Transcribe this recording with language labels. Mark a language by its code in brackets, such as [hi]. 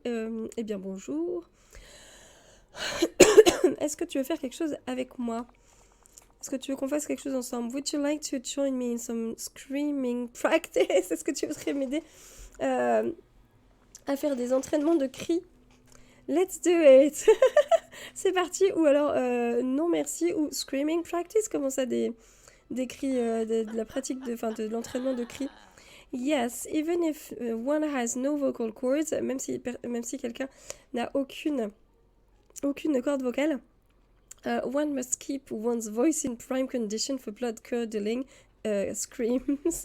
[fr] Eh bien, bonjour. Est-ce que tu veux faire quelque chose avec moi? Est-ce que tu veux qu'on fasse quelque chose ensemble? [en] Would you like to join me in some screaming practice? [fr] Est-ce que tu voudrais m'aider à faire des entraînements de cris? [en] Let's do it. [fr] C'est parti. Ou alors non merci. [en] Ou screaming practice. [fr] Comment ça, des cris, de la pratique, de l'entraînement de cris? [en] Yes, even if one has no vocal cords, [fr] même si quelqu'un n'a aucune corde vocale, [en] one must keep one's voice in prime condition for blood-curdling screams.